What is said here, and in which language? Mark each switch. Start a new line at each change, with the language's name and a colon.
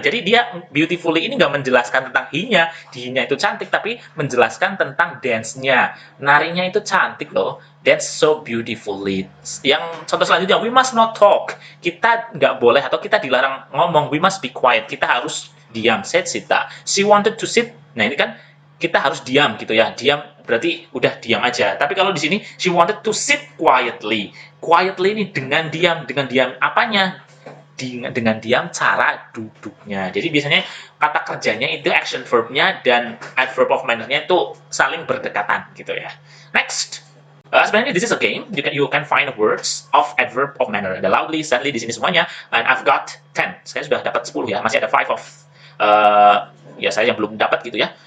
Indonesian: Jadi dia beautifully ini nggak menjelaskan tentang he-nya, he-nya itu cantik, tapi menjelaskan tentang dance-nya. Narinya itu cantik loh,
English: dance so beautifully.
Indonesian: Yang contoh selanjutnya,
English: we must not talk.
Indonesian: Kita nggak boleh atau kita dilarang ngomong,
English: we must be quiet.
Indonesian: Kita harus diam,
English: said Sita. She wanted to sit.
Indonesian: Nah ini kan kita harus diam gitu ya. Diam berarti udah diam aja. Tapi kalau di sini
English: she wanted to sit quietly.
Indonesian: Quietly ini dengan diam apanya? Dengan diam cara duduknya. Jadi biasanya kata kerjanya itu action verb-nya dan adverb of manner-nya itu saling berdekatan gitu ya. Next.
English: Sebenarnya this is a game. You can find words of adverb of manner.
Indonesian: Ada loudly, sadly di sini semuanya.
English: And I've got 10.
Indonesian: Saya sudah dapat 10 ya. Masih ada 5 of ya saya yang belum dapat gitu ya.